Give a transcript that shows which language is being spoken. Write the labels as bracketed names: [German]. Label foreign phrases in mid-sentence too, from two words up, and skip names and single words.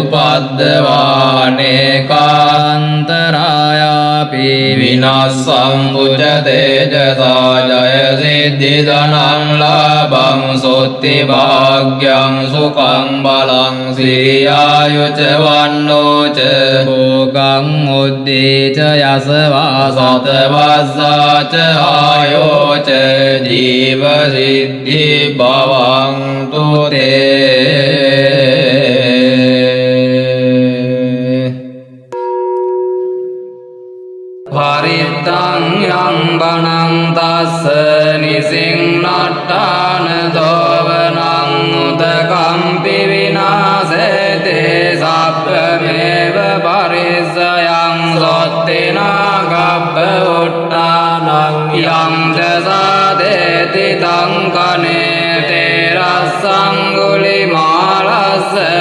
[Pali] උපද්දවානේකාන්තරායාපි විනස්සං උච්ච තේජසා ජය සිද්ධි ධනං ලාභං සොත්ති භාග්‍යං සුඛං බලං සිරියායුච වන්නෝච භෝගං උද්දීච යසවා සතවස්සාච ආයෝච ජීව සිද්ධි භවං තුතේ පරිත්තං යං බණං තස්ස නිසින්නට්ඨාන දෝවනං උදකම්පි විනාසේතේ සබ්බමේව පරිස්සයං සොත්තිනා ගබ්බ උට්ඨානං යං දසාදේති තං කනේ තේරස්සං ගුලිමාලස්ස